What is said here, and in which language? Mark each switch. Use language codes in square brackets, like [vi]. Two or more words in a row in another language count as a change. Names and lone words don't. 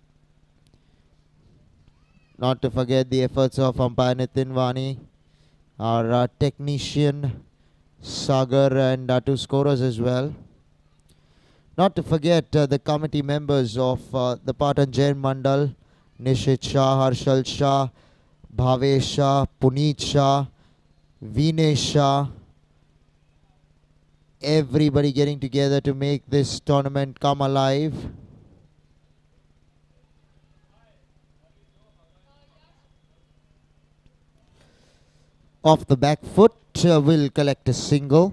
[en] Not to forget the efforts of umpire Nitin Vani, our technician Sagar, and our two scorers as well. Not to forget the committee members of the Patan Jain Mandal, Nishit Shah, Harshal Shah, Bhavesh Shah, Puneet Shah, Vinesh Shah. Everybody getting together to make this tournament come alive. Off the back foot, will collect a single.